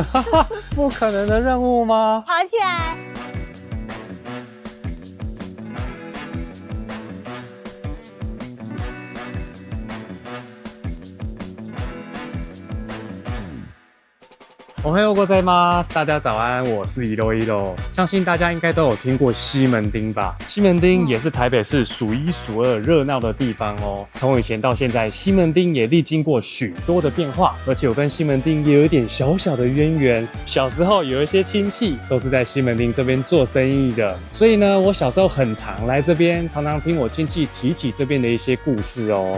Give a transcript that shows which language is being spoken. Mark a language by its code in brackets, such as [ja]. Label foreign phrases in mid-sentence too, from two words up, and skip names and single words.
[zh] 不可能的任务吗？跑起来！ [ja] おはようございます [zh] ，大家早安，我是一楼一楼。相信大家应该都有听过西门町吧？西门町也是台北市数一数二热闹的地方哦。从以前到现在，西门町也历经过许多的变化，而且我跟西门町也有一点小小的渊源。小时候有一些亲戚都是在西门町这边做生意的，所以呢，我小时候很常来这边，常常听我亲戚提起这边的一些故事哦。